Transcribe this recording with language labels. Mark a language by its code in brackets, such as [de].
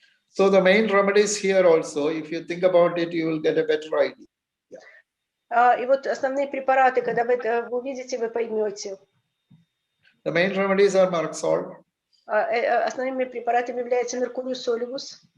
[en] So the main remedies here also, if you think about it, you will get a better idea. [ru] И вот основные препараты, когда вы это увидите, вы поймете. [en] The main remedies are Merxol, [ru] Основными препаратами являются Mercurius solivus,